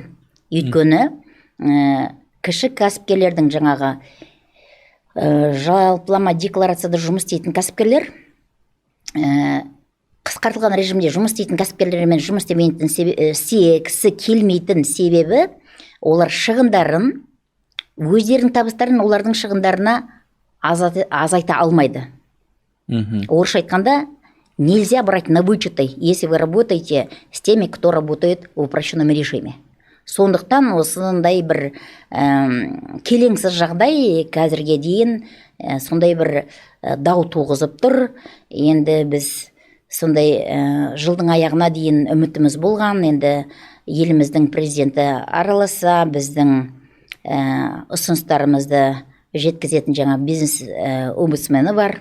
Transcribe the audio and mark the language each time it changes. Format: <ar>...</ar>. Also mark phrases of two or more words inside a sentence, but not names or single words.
<kk>Өйткені кіші кәсіпкерлердің жаңағы жалпылама декларацияда жұмыс істейтін кәсіпкерлер қысқартылған режимде жұмыс істейтін кәсіпкерлермен жұмыс істемейтін келмейтін себебі олар шығындарын, өздерінің табыстарын олардың шығындарына азайта алмайды. Орысша айтқанда,</kk> <ru>нельзя брать на вычеты, если вы работаете с теми, кто работает в упрощенном режиме.</ru> <kk>Сондықтан осындай бір келеңсіз жағдай қазірге дейін сондай бір дау туғызып тұр. Енді біз сондай жылдың аяғына дейін үмітіміз болған. Енді еліміздің президенті араласа, біздің ұсыныстарымызды жеткізетін жаңа бизнес омбудсмені бар.</kk>